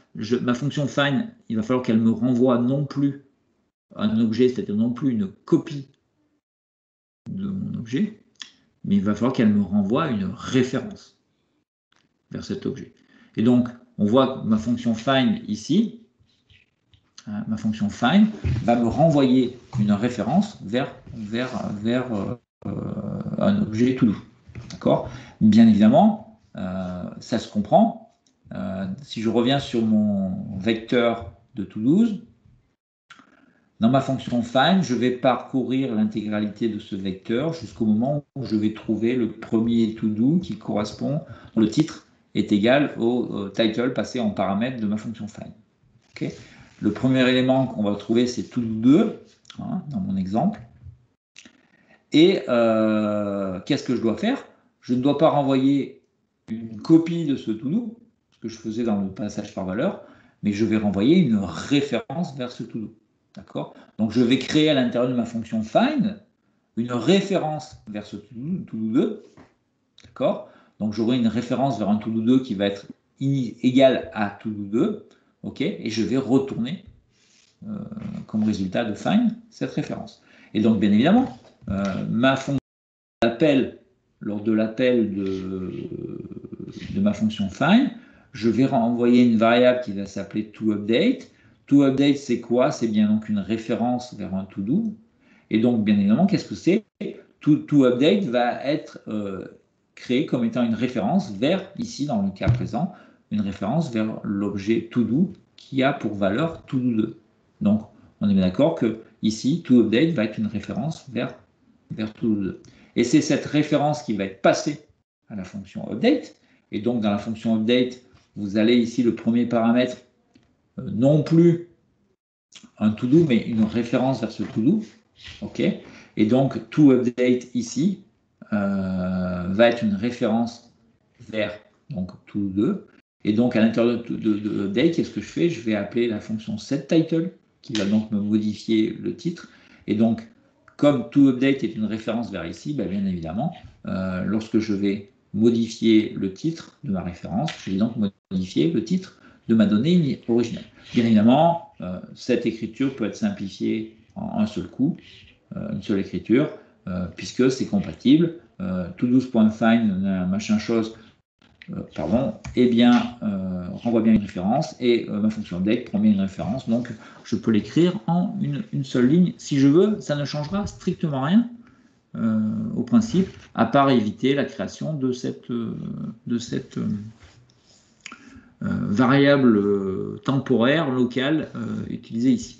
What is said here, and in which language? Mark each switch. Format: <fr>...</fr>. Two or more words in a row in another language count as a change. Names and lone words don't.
<fr>Ma fonction find, il va falloir qu'elle me renvoie non plus un objet, c'est-à-dire non plus une copie de mon objet, mais il va falloir qu'elle me renvoie une référence vers cet objet. Et donc, on voit que ma fonction find ici, ma fonction find va me renvoyer une référence vers un objet to do. D'accord? Bien évidemment, ça se comprend. Si je reviens sur mon vecteur de to-dos, dans ma fonction find, je vais parcourir l'intégralité de ce vecteur jusqu'au moment où je vais trouver le premier to-do qui correspond, le titre est égal au title passé en paramètre de ma fonction find. Okay. Le premier élément qu'on va trouver, c'est to-do 2, hein, dans mon exemple. Et qu'est-ce que je dois faire? Je ne dois pas renvoyer une copie de ce to-do, ce que je faisais dans le passage par valeur, mais je vais renvoyer une référence vers ce to-do. D'accord? Donc, je vais créer à l'intérieur de ma fonction find une référence vers ce to-do 2. D'accord? Donc, j'aurai une référence vers un to-do 2 qui va être égal à to-do 2. OK? Et je vais retourner comme résultat de find cette référence. Et donc, bien évidemment, ma fonction d'appel, lors de l'appel de ma fonction find, je vais renvoyer une variable qui va s'appeler toUpdate. ToUpdate, c'est quoi? C'est bien donc une référence vers un to-do. Et donc, bien évidemment, qu'est-ce que c'est? ToUpdate va être créé comme étant une référence vers, ici, dans le cas présent, une référence vers l'objet to-do qui a pour valeur to-do 2. Donc, on est bien d'accord que ici, toUpdate va être une référence vers to-do 2. Et c'est cette référence qui va être passée à la fonction update. Et donc, dans la fonction update, vous allez ici, le premier paramètre, non plus un to-do, mais une référence vers ce to-do. OK. Et donc, toUpdate ici va être une référence vers donc to-do 2. Et donc, à l'intérieur de update, qu'est-ce que je fais? Je vais appeler la fonction setTitle, qui va donc me modifier le titre. Et donc, comme toUpdate est une référence vers ici, bien évidemment, lorsque je vais modifier le titre de ma référence, je vais donc modifier le titre de ma donnée originale. Bien évidemment, cette écriture peut être simplifiée en un seul coup, une seule écriture, puisque c'est compatible. To-dos.find, machin chose, renvoie bien une référence et ma fonction update prend bien une référence, donc je peux l'écrire en une seule ligne si je veux. Ça ne changera strictement rien au principe, à part éviter la création de cette variable temporaire locale utilisée ici.</fr>